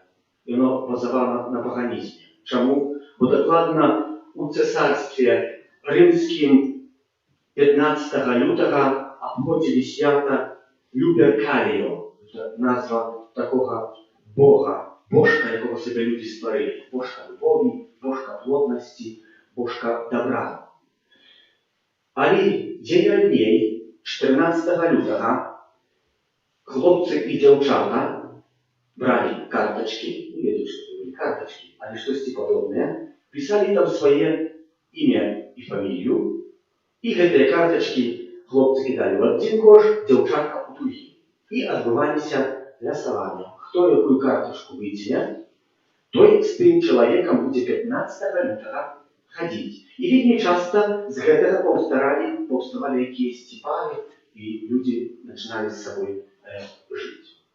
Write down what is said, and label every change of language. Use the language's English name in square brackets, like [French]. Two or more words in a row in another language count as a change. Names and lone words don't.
[Belarusian] Яно базавана на паганізме. Чаму? Бо дакладна у цэсарстве рымскім 15 лютага абходзілі свята Люперкаліо. [Ukrainian] Це назва такога бога, божка, якого себе люди створили. Божка любові, божка плотності, божка добра. [Belarusian] Але дзень раней, 14 лютага, хлопцы і дзяўчата брали карточки, не ведаю, [Russian] что это были карточки, [Belarusian] але штосьці падобнае, писали там свае імя і фамілію, і гэтыя карточки хлопцы кидали в один кош, дзяўчатка у другі. І адбываліся лясаванні. Хто якую карточку выціне, той з тым чалавекам будзе 15 лютага хадзіць. І вельмі часта з гэтага паўставалі якіясьці пары, і людзі пачыналі з сабой жыць.